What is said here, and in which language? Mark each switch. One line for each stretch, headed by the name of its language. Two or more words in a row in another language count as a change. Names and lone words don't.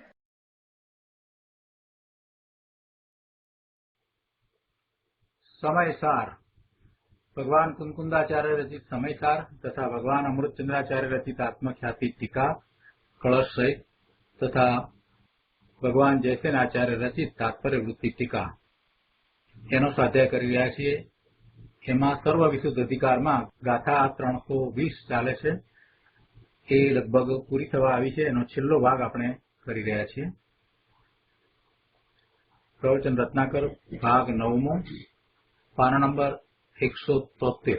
Gujarati: સમયસાર ભગવાન કુંકુંદાચાર્ય રચિત સમયસાર તથા ભગવાન અમૃતચંદ્રાચાર્ય રચિત આત્મખ્યાતિ ટીકા કલશ સહિત તથા ભગવાન જયસેનાચાર્ય રચિત તાત્પર્ય વૃત્તિ ટીકા એનો સ્વાધ્યાય કરી રહ્યા છીએ। એમાં સર્વ વિશુદ્ધ અધિકારમાં ગાથા 320 ચાલે છે, એ લગભગ પૂરી થવા આવી છે। એનો છેલ્લો ભાગ આપણે કરી રહ્યા છીએ। પ્રવચન રત્નાકર ભાગ 9મો પાના નંબર 173।